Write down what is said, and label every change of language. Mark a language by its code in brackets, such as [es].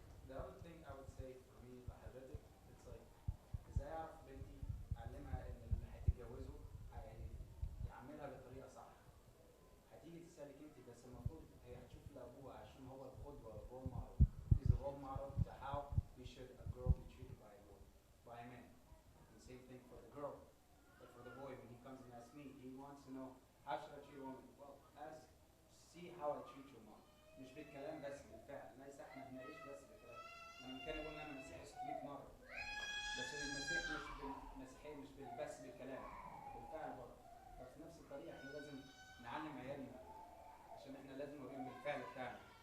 [en] The other thing I would say for me [ar] لحضرتك, [en] it's like [ar] ازاي اعرف بنتي اعلمها ان اللي هتتجوزه يعملها بطريقه صح. هتيجي تسالك انت بس المفروض هي هتشوف لابوها عشان هو القدوه role model. [en] He's a role model to how we should a girl be treated by a man. And same thing for the girl. But for the boy, when he comes and asks me, he wants to know how should I treat a woman. Well, as see how I treat your mom. [ar] مش بالكلام بس بالفعل، ليس احنا بنعيش بس بالكلام. انا كان بقول ان انا مسيحي 600 مره، بس المسيح المسيحيه مش بس بالكلام، بالفعل برضه. ففي نفس الطريقه احنا لازم نعلم عيالنا، عشان احنا لازم نوريهم بالفعل بتاعنا.